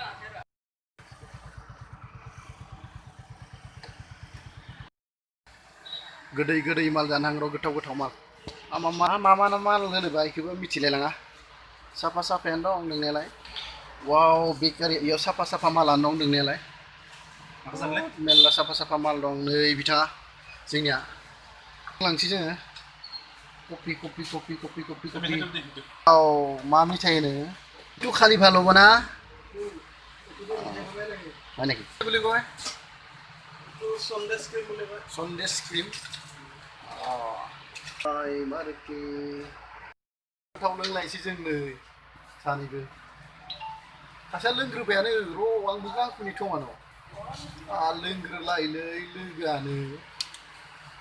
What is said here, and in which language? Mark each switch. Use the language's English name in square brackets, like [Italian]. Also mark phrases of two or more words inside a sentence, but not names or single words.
[Bodo] गोदै माल जानांग र' गोथाव माल मा माल होनोबा इखौबो मिथिलायलाङा साफायानो दं नोंनायालाय वाव बेकारि इयाव साफा मालानो दं नोंनायालाय मेल्ला साफा माल दं नै बिथाङा जोंनिया लांसै जोङो कफि औ मा मिथाइ होनो तु खालि भालोबा ना माने [Assamese] কি বুলি কয় সন্দেশ ক্রিম [Bodo] मारके थाव लोंलायसै जों नै सानैबो सासेया लोंग्रोबायानो र' आंबो गांखुनि थङानो लोंग्रोलायलै लोगोआनो